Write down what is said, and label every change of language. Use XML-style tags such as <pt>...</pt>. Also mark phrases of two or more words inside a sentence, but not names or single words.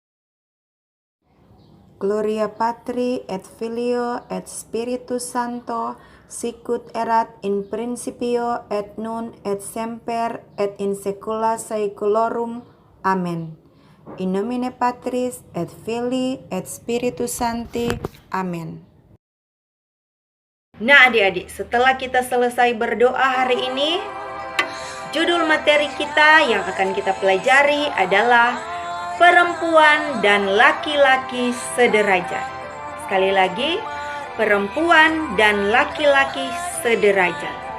<la>Gloria Patri et Filio et Spiritus Sancto, sicut erat in principio et nun et semper et in saecula saeculorum. Amen. In nomine Patris et Filii et Spiritus Sancti. Amen.</la> <id>Nah adik-adik, setelah kita selesai berdoa hari ini, judul materi kita yang akan kita pelajari adalah perempuan dan laki-laki sederajat. Sekali lagi, perempuan dan laki-laki sederajat.</id>